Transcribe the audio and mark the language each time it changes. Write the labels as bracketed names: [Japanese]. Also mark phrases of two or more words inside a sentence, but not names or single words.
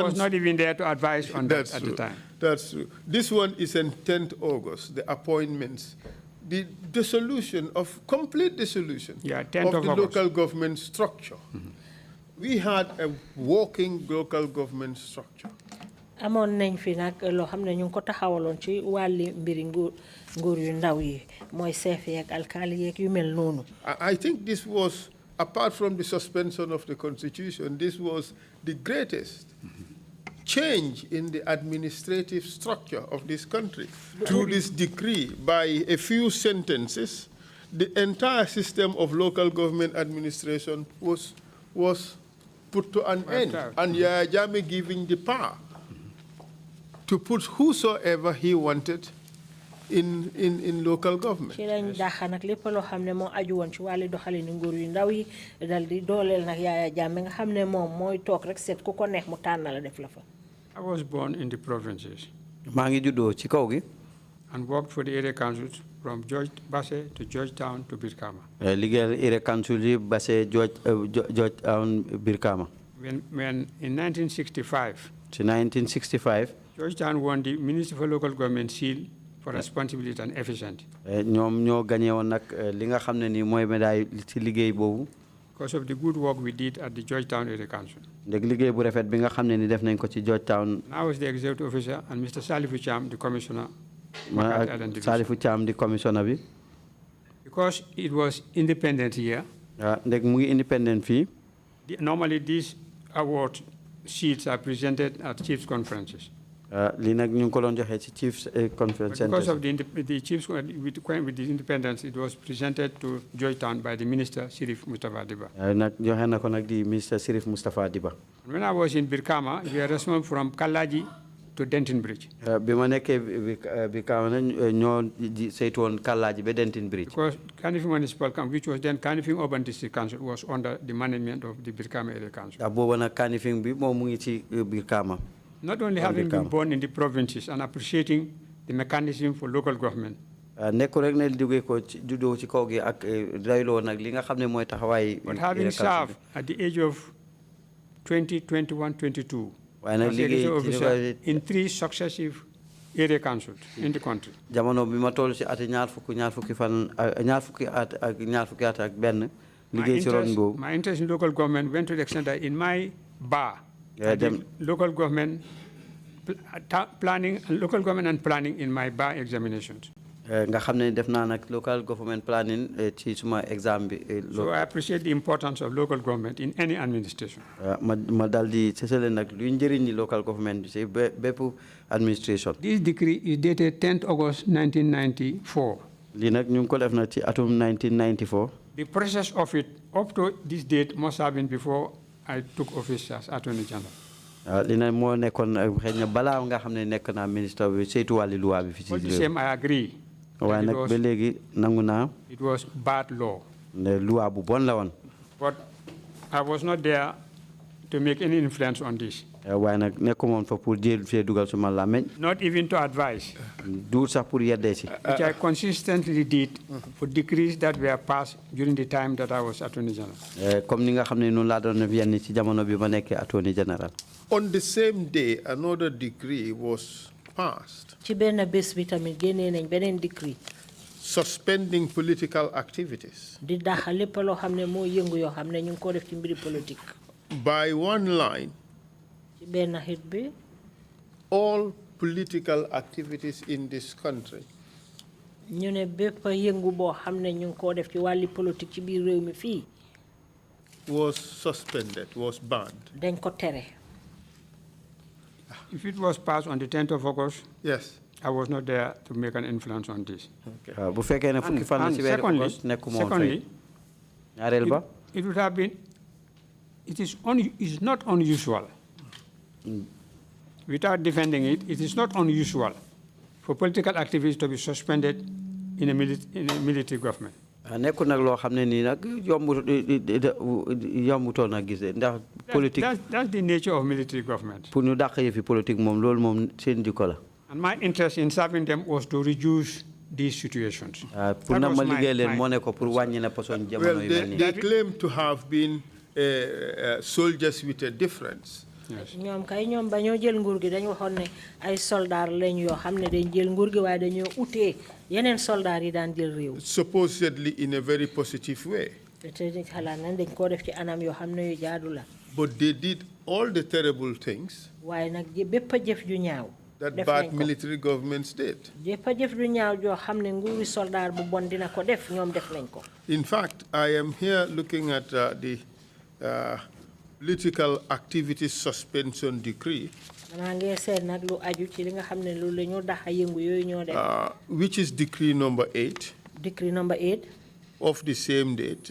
[English] was not even there to advise on that at true. the time. That's true. This one is on 10th August, the appointments, the dissolution of, complete dissolution of the local government structure. We had a working local government structure. [Wolof] amoon nañ fi nag loo xam ne ñu ngi ko taxawaloon ci wàlli mbiri nguur yu ndaw yi mooy chef yeeg alkaali yeeg yu mel noonu. [English] I think this was, apart from the suspension of the constitution, this was the greatest change in the administrative structure of this country. Through this decree, by a few sentences, the entire system of local government administration was put to an end. And Yahya Jammeh giving the power to put whosoever he wanted in local government. [Wolof] ci lañ dàqa nag lépp loo xam ne moo aju woon ci wàlli doxalini nguur yu ndaw yi dal di dooleel nag Yahya Jammeh nga xam ne moom mooy toog rek seet ku ko neex mu tànn la def la fa. [English] I was born in the provinces. [Wolof] maa ngi juddoo ci kaw gi. [English] And worked for the area councils from George Basse to Georgetown to Birkama. [Wolof] liggéeyal [English] area council [Wolof] yi Basse Georgetown Birkama. [English] When in 1965. [Wolof] ci 1965. [English] Georgetown won the Minister for Local Government seal for responsibility and efficiency. [Wolof] ñoom ñoo gagné woon nag li nga xam ne nii mooy médaille ci liggéey boobu. [English] Because of the good work we did at the Georgetown Area Council. [Wolof] ndeg liggéey bu rafet bi nga xam ne ni def nañ ko ci Georgetown. [English] I was the executive officer and Mr. Salifu Cham, the commissioner. Salifu Cham, the commissioner bi. Because it was independent here. [Wolof] ndeg mu ngi independent fii. [English] Normally these award sheets are presented at chiefs conferences. [Wolof] lii nag ñu ngi ko doon joxe ci [English] chiefs conference. Because of the chiefs with the independence, it was presented to Georgetown by the minister Sirif Mustafa Diba. [Wolof] nag joxe na ko nag di minister Sirif Mustafa Diba. [English] When I was in Birkama, we were responsible from Kalaji to Denton Bridge. [Wolof] bi ma nekkee Birkama ñoo saytu woon Kalaji ba Denton Bridge. [English] Because Kanifing Municipal Council, which was then Kanifing Urban District Council, was under the management of the Birkama Area Council. [Wolof] booba nag Kanifing bi moom mu ngi ci Birkama. [English] Not only having been born in the provinces and appreciating the mechanism for local government. [Wolof] nekku rek ne jógee ko ci juddoo ci kaw gi ak doyloo nag li nga xam ne mooy taxawaay. [English] But having served at the age of 20, 21, 22, [Wolof] waaye nag liggéey [English] in 3 successive area councils in the country. [Wolof] jamono bi ma toll ci ati ñaar fukki fan ñaar fukki at ak ñaar fukki at ak benn. liggéey ci ron boobu. [English] My interest in local government went to the extent that in my bar, local government planning and local government and planning in my bar examinations. [Wolof] nga xam ne def naa nag [English] local government planning [Wolof] ci suma exam bi. [English] So I appreciate the importance of local government in any administration. [Wolof] ma dal di sësale nag luy njëriñ ni [English] local government [Wolof] bi ci bépp administration. [English] This decree is dated 10th August 1994. [Wolof] lii nag ñu ngi ko def na ci atum 1994. [English] The process of it up to this date must have been before I took office as Attorney General. [Wolof] li nag moo nekkoon xëy na balaa nga xam ne nekk naa ministre bi saytu wàllu loi bi fi ci [English] But the same, I agree. [Wolof] waaye nag ba léegi nangu naa. [English] It was bad law. [Wolof] ne loi bu bon la woon. [English] But I was not there to make any influence on this. [Wolof] waaye nag nekkumoon fa pour jël fee dugal suma làmmeñ. [English] Not even to advise. [Wolof] du sax pour yeddee si. [English] Which I consistently did for decrees that were passed during the time that I was Attorney General. [Wolof] comme ni nga xam ne noonu laa doon def yenn ci jamono bi ma nekkee [English] Attorney General. On the same day, another decree was passed [Wolof] ci benn bés bi tamit génnee nañ beneen decree. [English] suspending political activities. [Wolof] di dàq lépp loo xam ne moo yëngu yoo xam ne ñu ngi ko def ci mbiri politique. [English] By one line, [Wolof] ci benn hit bi. [English] all political activities in this country [Wolof] ñu ne bépp yëngu boo xam ne ñu ngi ko def ci wàlli politique ci biir réew mi fii. [English] was suspended, was banned. [Wolof] dañ ko tere. [English] If it was passed on the 10th of August, Yes. I was not there to make an influence on this. [Wolof] bu fekkee ne fukki fan la ci weeru August nekkuma woon fay. ñaareel ba. [English] It would have been, it is not unusual. Without defending it, it is not unusual for political activities to be suspended in a military government. [Wolof] nekkul nag loo xam ne nii nag yombutoon a gis ndax politique. [English] That's the nature of military government. [Wolof] pour ñu dàq yëfi politique moom loolu moom seen jikko la. [English] And my interest in serving them was to reduce these situations. [Wolof] pour na ma liggéey leen moo ne ko pour wàññi na poson jamono yu mel nii. [English] They claim to have been soldiers with a difference. [Wolof] ñoom kay ñoom ba ñoo jël nguur gi dañu waxoon ne ay soldaar lañ yoo xam ne dañ jël nguur gi waaye dañoo utee yeneen soldaar yi daan jël réew. [English] Supposedly in a very positive way. [Wolof] te xalaat nañ dañ koo def ci anam yoo xam ne yu jaadu la. [English] But they did all the terrible things [Wolof] waaye nag bépp a jëf ju ñaaw. [English] that bad military governments did. [Wolof] bépp a jëf ju ñaaw joo xam ne nguuri soldaar bu bon dina ko def ñoom def nañ ko. [English] In fact, I am here looking at the political activities suspension decree, which is decree number 8. Decree number 8. Of the same date.